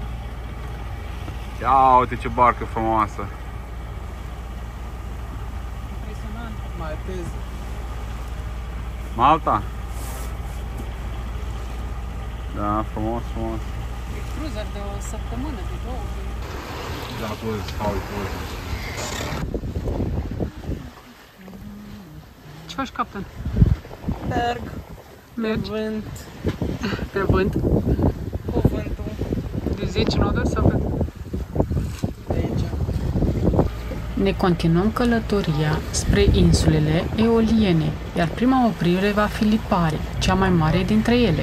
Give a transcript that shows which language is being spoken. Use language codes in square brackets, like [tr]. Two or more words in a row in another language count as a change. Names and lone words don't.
[ro] Ia uite ce barcă frumoasă. Impresionant. Mai pez. Malta? Da, frumos, frumos. cruiser de o săptămână, de 2. [en] That was how it was. [ro] Ce faci, captain? Merg. Mergi? Vânt. Pe vânt? Cu vântul. De 10 noduri sau pe... De aici. Ne continuăm călătoria spre insulele Eoliene, iar prima oprire va fi Lipari, cea mai mare dintre ele.